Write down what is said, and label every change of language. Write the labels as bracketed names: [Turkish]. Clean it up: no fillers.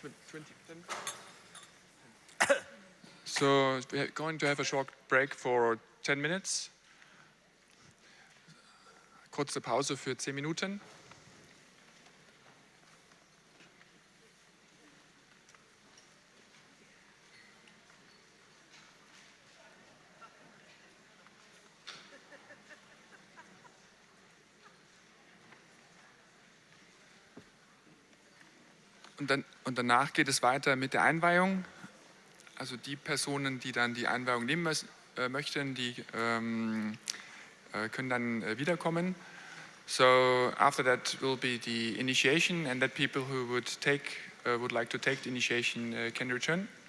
[English] 20. So we're going to have a short break for 10 minutes. [German] Kurze Pause für 10 Minuten. Und danach geht es weiter mit der Einweihung. Also die Personen, die dann die Einweihung nehmen möchten, die können dann wiederkommen. [English] So after that will be the initiation, and that people who would like to take the initiation can return.